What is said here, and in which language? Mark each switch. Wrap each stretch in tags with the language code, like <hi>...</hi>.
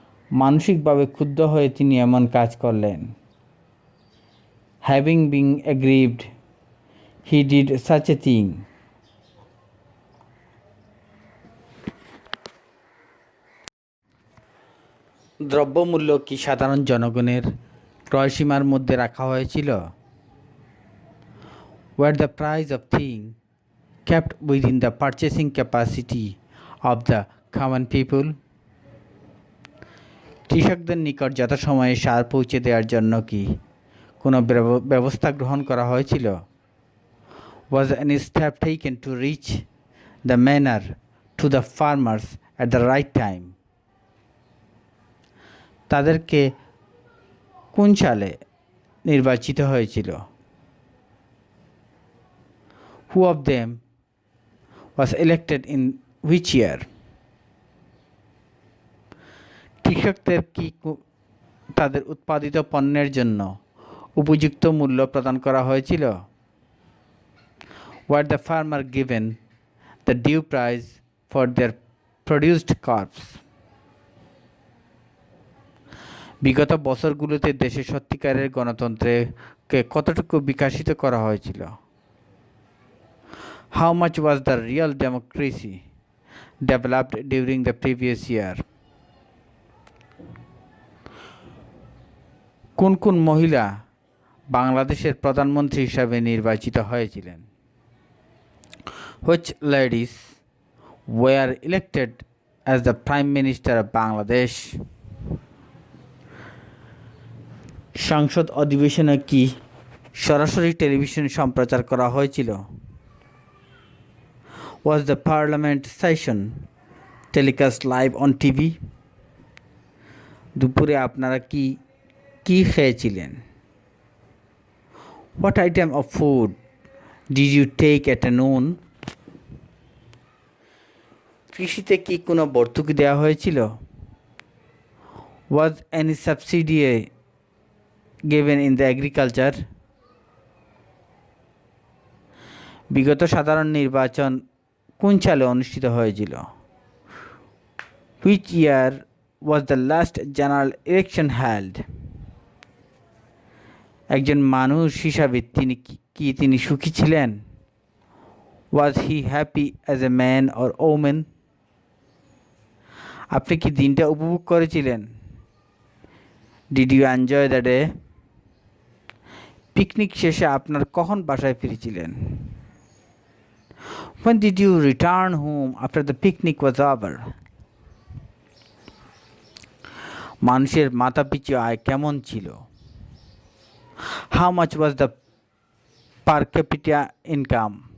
<bn>মানসিকভাবে ক্ষুব্ধ হয়ে তিনি এমন কাজ করলেন।</bn> <en>Having been aggrieved he did such a thing.</en> <bn>দ্রব্যমূল্য কি সাধারণ জনগণের ক্রয়সীমার মধ্যে রাখা হয়েছিল?</bn> <en>Were the price of things kept within the purchasing capacity of the common people?</en> <bn>কৃষকদের নিকট যথাসময়ে সার পৌঁছে দেওয়ার জন্য কি কোনো ব্যবস্থা গ্রহণ করা হয়েছিল?</bn> <en>Was any step taken to reach the manure to the farmers at the right time?</en> <bn>তাদেরকে কোন সালে নির্বাচিত হয়েছিল?</bn> <en>Who of them was elected in which year?</en> <bn>কৃষকদের কি তাদের উৎপাদিত পণ্যের জন্য উপযুক্ত মূল্য প্রদান করা হয়েছিল?</bn> <en>Were the farmer given the due price for their produced crops?</en> <bn>বিগত বছরগুলোতে দেশে সত্যিকারের গণতন্ত্রকে কতটুকু বিকশিত করা হয়েছিল?</bn> <en>How much was the real democracy developed during the previous year?</en> <bn>কোন কোন মহিলা বাংলাদেশের প্রধানমন্ত্রী হিসাবে নির্বাচিত হয়েছিলেন?</bn> <en>Which ladies were elected as the Prime Minister of Bangladesh?</en> <bn>সংসদ অধিবেশনে কি সরাসরি টেলিভিশন সম্প্রচার করা হয়েছিল?</bn> <en>Was the parliament session telecast live on TV?</en> <bn>দুপুরে আপনারা কি খেয়েছিলেন?</bn> <en>What item of food did you take at noon?</en> <bn>কৃষিতে কি কোনো ভর্তুকি দেওয়া হয়েছিল?</bn> <en>Was any subsidy given in the agriculture?</en> <bn>বিগত সাধারণ নির্বাচন কোন সালে অনুষ্ঠিত হয়েছিল?</bn> <en>Which year was the last general election held?</en> <bn>একজন মানুষ হিসাবে তিনি সুখী ছিলেন?</bn> <en>Was he happy as a man or woman?</en> <bn>আপনি কি দিনটা উপভোগ করেছিলেন?</bn> <en>Did you enjoy the day?</en> <bn>Picnic শেষে আপনার কখন বাসায় ফিরেছিলেন?</bn> <en>When did you return home after the picnic was over?</en> <bn>মানুষের মাথাপিছু আয় কেমন ছিল?</bn> <en>How much was the per capita income?</en>